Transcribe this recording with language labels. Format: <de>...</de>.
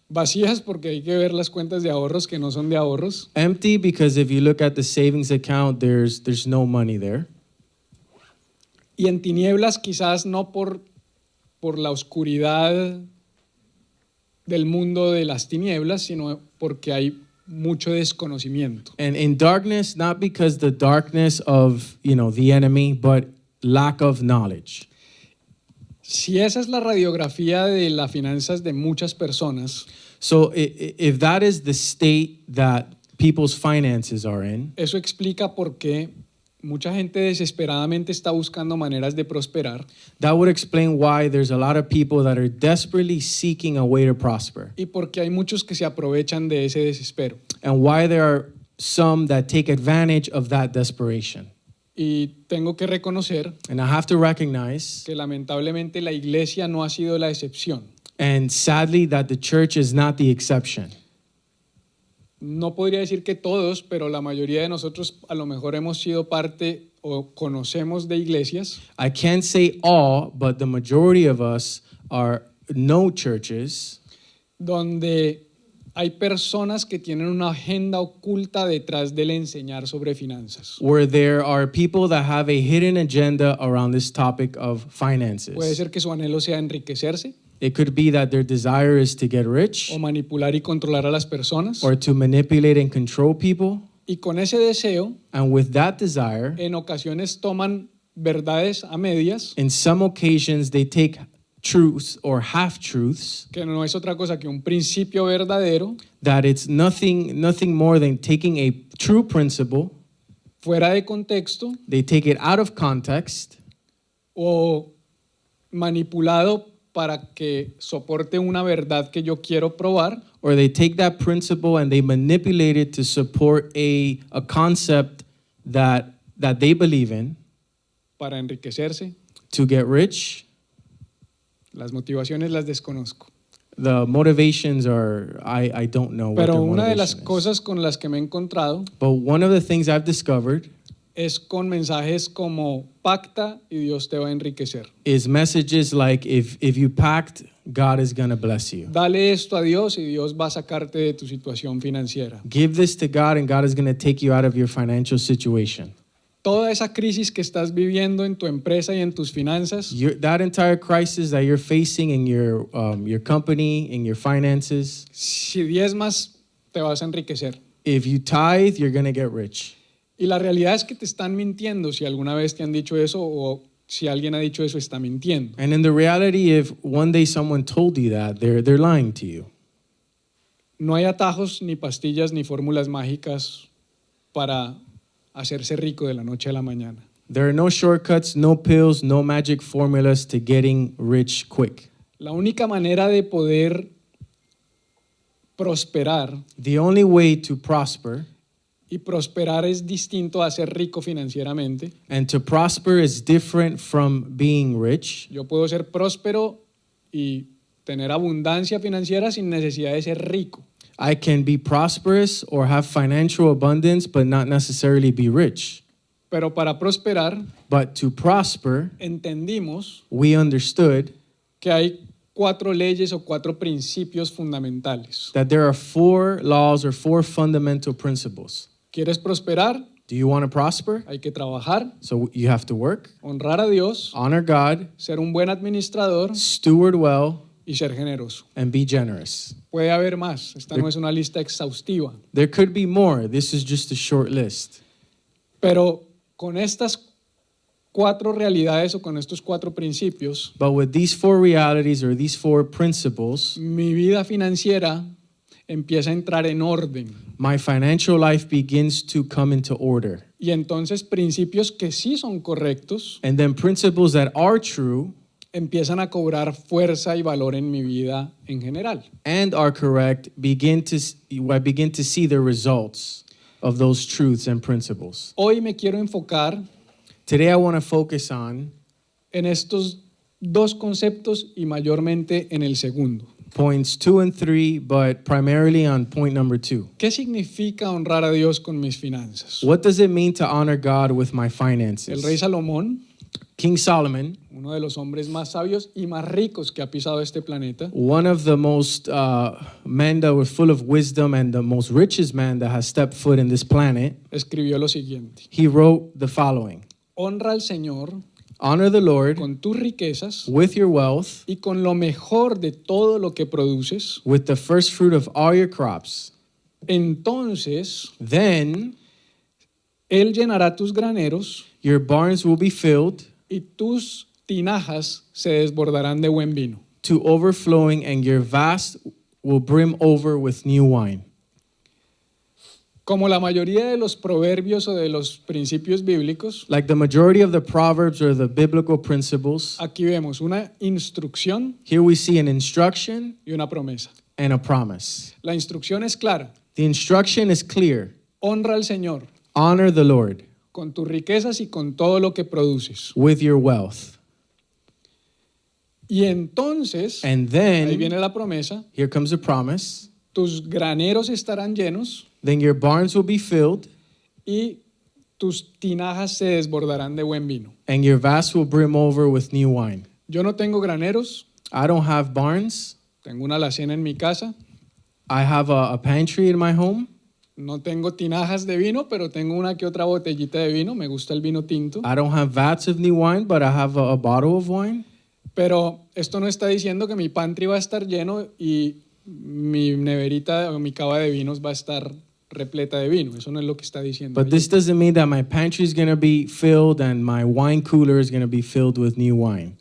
<es>Vacías porque hay que ver las cuentas de ahorros que no son de ahorros.</es> <en>Empty because if you look at the savings account, there's no money there.</en> <es>Y en tinieblas quizás no por la oscuridad del mundo de las tinieblas, sino porque hay mucho desconocimiento.</es> <en>And in darkness, not because the darkness of, the enemy, but lack of knowledge.</en> <es>Si esa es la radiografía de las finanzas de muchas personas,</es> <en>So if that is the state that people's finances are in,</en> <es>eso explica por qué mucha gente desesperadamente está buscando maneras de prosperar</es> <en>That would explain why there's a lot of people that are desperately seeking a way to prosper,</en> <es>y porque hay muchos que se aprovechan de ese desespero.</es> <en>and why there are some that take advantage of that desperation.</en> <es>Y tengo que reconocer</es> <en>And I have to recognize,</en> <es>que lamentablemente la iglesia no ha sido la excepción.</es> <en>and sadly, that the church is not the exception.</en> <es>No podría decir que todos, pero la mayoría de nosotros a lo mejor hemos sido parte o conocemos de iglesias</es> <en>I can't say all, but the majority of us know churches</en> <es>donde hay personas que tienen una agenda oculta detrás del enseñar sobre finanzas.</es> <en>where there are people that have a hidden agenda around this topic of</en> <es>Puede</es> <en>finances.</en> <es>ser que su anhelo sea enriquecerse</es> <en>It could be that their desire is to get rich</en> <es>o manipular y controlar a las personas.</es> <en>or to manipulate and control people.</en> <es>Y con ese deseo,</es> <en>And with that desire,</en> <es>en ocasiones toman verdades a medias,</es> <en>in some occasions, they take truths or half truths,</en> <es>que no es otra cosa que un principio verdadero,</es> <en>that it's nothing more than taking a true principle,</en> <es>fuera de contexto</es> <en>they take it out of context,</en> <es>o manipulado para que soporte una verdad que yo quiero probar,</es> <en>or they take that principle and they manipulate it to support a concept that they believe in,</en> <es>para enriquecerse.</es> <en>to get rich.</en> <es>Las motivaciones las desconozco.</es> <en>The motivations are, I don't know what</en> <es>Pero</es> <en>their</en> <es>una de las</es> <en>motivation is.</en> <es>cosas con las que me he encontrado</es> <en>But one of the things I've discovered</en> <es>es con mensajes como pacta y Dios te va a enriquecer.</es> <en>is messages like, if you pact, God is going to bless you.</en> <es>Dale esto a Dios y Dios va a sacarte de tu situación financiera.</es> <en>Give this to God and God is going to take you out of your financial situation.</en> <es>Toda esa crisis que estás viviendo en tu empresa y en tus finanzas,</es> <en>That entire crisis that you're facing in your company, in your finances,</en> <es>si diezmas, te vas a enriquecer.</es> <en>if you tithe, you're going to get rich.</en> <es>Y la realidad es que te están mintiendo. Si alguna vez te han dicho eso o si alguien ha dicho eso, está mintiendo.</es> <en>And in the reality, if one day someone told you that, they're lying to you.</en> <es>No hay atajos, ni pastillas, ni fórmulas mágicas para hacerse rico de la noche a la mañana.</es> <en>There are no shortcuts, no pills, no magic formulas to getting rich quick.</en> <es>La única manera de poder prosperar,</es> <en>The only way to prosper,</en> <es>y prosperar es distinto a ser rico financieramente.</es> <en>and to prosper is different from being rich.</en> <es>Yo puedo ser próspero y tener abundancia financiera sin necesidad de ser rico.</es> <en>I can be prosperous or have financial abundance, but not necessarily be rich.</en> <es>Pero para prosperar,</es> <en>But to prosper,</en> <es>entendimos</es> <en>we understood</en> <es>que hay 4 leyes o 4 principios fundamentales.</es> <en>that there are 4 laws or 4 fundamental principles.</en> <es>¿Quieres prosperar?</es> <en>Do you want to prosper?</en> <es>Hay que trabajar,</es> <en>So you have to work,</en> <es>honrar a Dios,</es> <en>honor God,</en> <es>ser un buen administrador</es> <en>steward well,</en> <es>y ser generoso.</es> <en>and be generous.</en> <es>Puede haber más. Esta no es una lista exhaustiva.</es> <en>There could be more. This is just a short list.</en> <es>Pero con estas 4 realidades o con estos 4 principios,</es> <en>But with these 4 realities or these 4 principles,</en> <es>mi vida financiera empieza a entrar en orden.</es> <en>my financial life begins to come into order.</en> <es>Y entonces principios que sí son correctos</es> <en>And then principles that are true</en> <es>empiezan a cobrar fuerza y valor en mi vida en general.</es> <en>and are correct I begin to see the results of those truths and principles.</en> <es>Hoy me quiero enfocar</es> <en>Today I want to focus on</en> <es>en estos 2 conceptos y mayormente en el segundo.</es> <en>points 2 and 3, but primarily on point number 2.</en> <es>¿Qué significa honrar a Dios con mis finanzas?</es> <en>What does it mean to honor God with my</en> <es>El</es> <en>finances?</en> <es>rey Salomón,</es> <en>King Solomon,</en> <es>uno de los hombres más sabios y más ricos que ha pisado este planeta,</es> <en>one of the most men that were full of wisdom and the most richest man that has stepped foot in this planet,</en> <es>escribió lo siguiente:</es> <en>he wrote the following:</en> <es>honra al Señor</es> <en>honor the Lord</en> <es>con tus riquezas</es> <en>with your wealth,</en> <es>y con lo mejor de todo lo que produces.</es> <en>with the first fruit of all your crops.</en> <es>Entonces</es> <en>Then</en> <es>Él llenará tus graneros</es> <en>your barns will be filled</en> <es>y tus tinajas se desbordarán de buen vino.</es> <en>to overflowing, and your vats will brim over with new wine.</en> <es>Como la mayoría de los proverbios o de los principios bíblicos,</es> <en>Like the majority of the proverbs or the biblical principles,</en> <es>aquí vemos una instrucción</es> <en>here we see an instruction</en> <es>y una promesa.</es> <en>and a promise.</en> <es>La instrucción es clara.</es> <en>The instruction is clear.</en> <es>Honra al Señor</es> <en>Honor the Lord</en> <es>con tus riquezas y con todo lo que produces.</es> <en>with your wealth.</en> <es>Y entonces,</es> <en>And</en> <es>ahí</es> <en>then,</en> <es>viene la promesa,</es> <en>here comes a promise.</en> <es>tus graneros estarán llenos</es> <en>Then your barns will be filled,</en> <es>y tus tinajas se desbordarán de buen vino.</es> <en>and your vats will brim over with new wine.</en> <es>Yo no tengo graneros,</es> <en>I don't have barns.</en> <es>tengo una alacena en mi casa.</es> <en>I have a pantry in my home.</en> <es>No tengo tinajas de vino, pero tengo una que otra botellita de vino. Me gusta el vino tinto.</es> <en>I don't have vats of new wine, but I have a bottle of wine.</en> <es>Pero esto no está diciendo que mi pantry va a estar lleno y mi neverita o mi cava de vinos va a estar repleta de vino. Eso no es lo que está diciendo.</es> <en>But this doesn't mean that my pantry is going to be filled and my wine cooler is going to be filled with new wine.</en>